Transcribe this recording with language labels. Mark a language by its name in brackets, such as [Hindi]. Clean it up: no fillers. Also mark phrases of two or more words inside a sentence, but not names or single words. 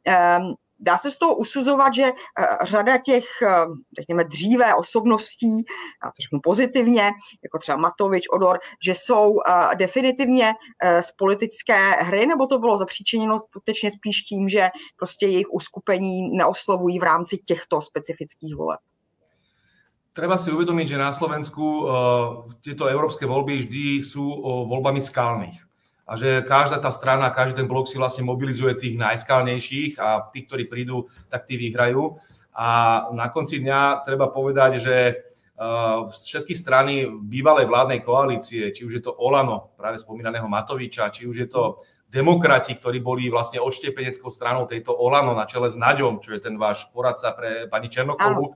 [Czech] Dá se z toho usuzovat, že řada těch, řekněme, dříve osobností, já to řeknu pozitivně, jako třeba Matovič, Odor, že jsou definitivně z politické hry, nebo to bylo zapříčiněno skutečně spíš tím, že prostě jejich uskupení neoslovují v rámci těchto specifických voleb? [Slovak] Treba si uvedomiť, že na Slovensku tieto európske voľby vždy sú voľbami skalných. A že každá tá strana, každý ten blok si vlastne mobilizuje tých najskalnejších a tí, ktorí prídu, tak tí vyhrajú. A na konci dňa treba povedať, že všetky strany bývalej vládnej koalície, či už je to Olano, práve spomínaného Matoviča, či už je to Demokrati, ktorí boli vlastne odštiepeneckou stranou tejto Olano na čele s Naďom, čo je ten váš poradca pre pani Černochovú.